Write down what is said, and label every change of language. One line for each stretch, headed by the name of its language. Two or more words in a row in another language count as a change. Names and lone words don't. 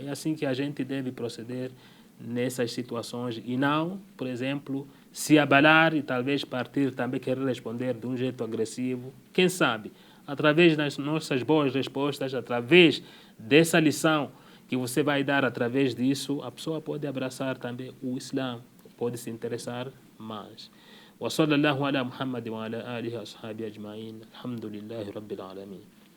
Portuguese: É assim que a gente deve proceder nessas situações e não, por exemplo, se abalar e talvez partir também querer responder de um jeito agressivo. Quem sabe, através das nossas boas respostas, através dessa lição que você vai dar através disso, a pessoa pode abraçar também o Islã, pode se interessar mais.
Arabic: وصلى الله على محمد وعلى آله وأصحابه أجمعين الحمد لله رب العالمين